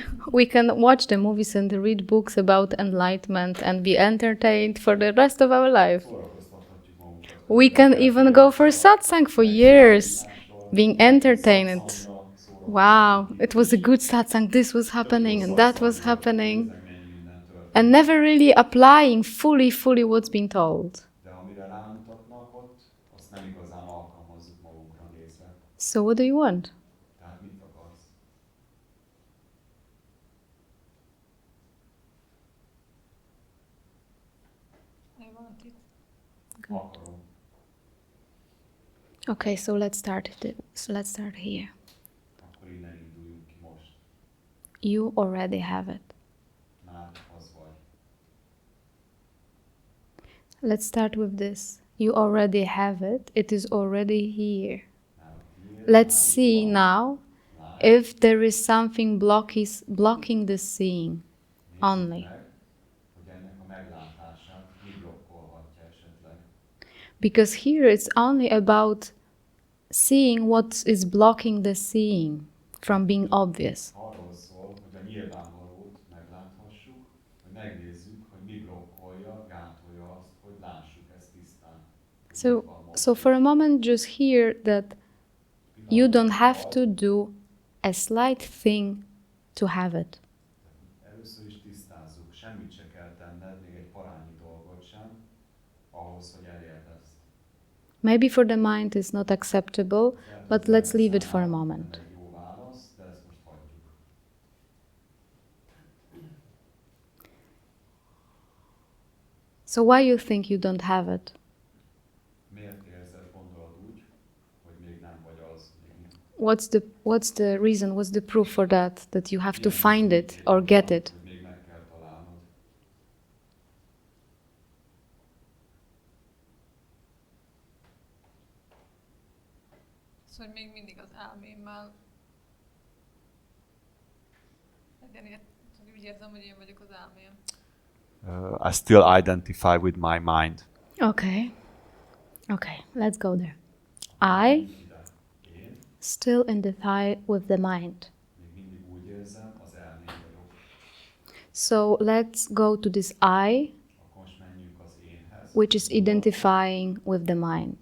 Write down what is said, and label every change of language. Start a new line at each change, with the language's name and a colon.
English: We can watch the movies and read books about enlightenment and be entertained for the rest of our life. We can even go for satsang for years, being entertained. Wow, it was a good satsang, this was happening and that was happening. And never really applying fully what's being told.
Hungarian: De amire rámutatnak ott, azt nem igazán alkalmazzuk magunkra nézve.
English: So what do you want?
Hungarian: Tehát mit akarsz?
English: I want it.
Hungarian: Akarom.
English: Okay, so let's start here.
Hungarian: Akkor innen induljunk ki most.
English: You already have it.
Hungarian: Már az vagy.
English: Let's start with this. You already have it. It is already here. Let's see now if there is something blocking the seeing only.
Hungarian: Hogy ennek a meglátását mi blokkolhatja esetleg.
English: Because here it's only about seeing what is blocking the seeing from being obvious.
Hungarian: Arról szól, hogy a nyilvánvalót megláthassuk, hogy megnézzük, hogy mi blokkolja, gátolja azt, hogy lássuk ezt tisztán.
English: So for a moment just hear that you don't have to do a slight thing to have it.
Hungarian: Először is tisztázzuk, semmit se kell tenned, még egy parányi dolgot sem, ahhoz, hogy elérd ezt.
English: Maybe for the mind it's not acceptable, but let's leave it for a moment.
Hungarian: Egy jó válasz, de ezt most hagyjuk.
English: So why you think you don't have it?
Hungarian: Miért érzed, gondolod úgy, hogy még nem vagy az?
English: What's the reason, what's the proof for that you have to find it or get it?
Hungarian: Hogy még meg kell találnod. Szóval még mindig az elmémmel úgy érzem, hogy én vagyok az elmém.
English: I still identify with my mind. Okay, let's go there. I still identify with the mind.
Hungarian: Még mindig úgy érzem, az elmém vagyok.
English: So let's go to this I,
Hungarian: Akkor most menjünk az énhez,
English: which is identifying with the mind.